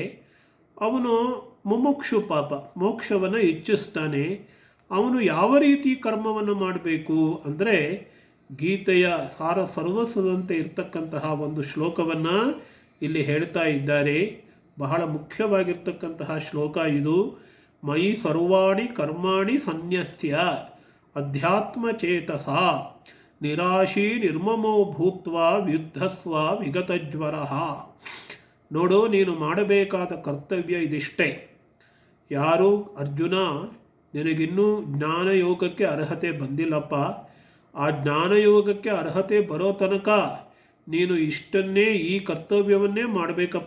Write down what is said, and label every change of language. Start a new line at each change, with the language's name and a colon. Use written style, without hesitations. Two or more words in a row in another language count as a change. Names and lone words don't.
Kannada: ಅವನು ಮುಮುಕ್ಷು ಪಾಪ, ಮೋಕ್ಷವನ್ನು ಇಚ್ಛಿಸ್ತಾನೆ. ಅವನು ಯಾವ ರೀತಿ ಕರ್ಮವನ್ನು ಮಾಡಬೇಕು ಅಂದರೆ ಗೀತೆಯ ಸರ್ವಸ್ವದಂತೆ ಇರ್ತಕ್ಕಂತಹ ಒಂದು ಶ್ಲೋಕವನ್ನು ಇಲ್ಲಿ ಹೇಳ್ತಾ ಇದ್ದಾರೆ. ಬಹಳ ಮುಖ್ಯವಾಗಿರ್ತಕ್ಕಂತಹ ಶ್ಲೋಕ ಇದು.
Sanskrit: ಮಯಿ ಸರ್ವಾಣಿ ಕರ್ಮಾಣಿ ಸನ್ಯಸ್ಯ ಅಧ್ಯಾತ್ಮಚೇತಸ ನಿರಾಶೀ ನಿರ್ಮಮೋ ಭೂತ್ವಾ ಯುದ್ಧಸ್ವ ವಿಗತಜ್ವರಃ.
Kannada: ನೋಡು, ನೀನು ಮಾಡಬೇಕಾದ ಕರ್ತವ್ಯ ಇದಿಷ್ಟೇ. ಯಾರು ಅರ್ಜುನ, ನಿನಗಿನ್ನೂ ಜ್ಞಾನಯೋಗಕ್ಕೆ ಅರ್ಹತೆ ಬಂದಿಲ್ಲಪ್ಪ, ಆ ಜ್ಞಾನಯೋಗಕ್ಕೆ ಅರ್ಹತೆ ಬರೋ ತನಕ ನೀನು ಇಷ್ಟನ್ನೇ, ಈ ಕರ್ತವ್ಯವನ್ನೇ ಮಾಡಬೇಕಪ್ಪ.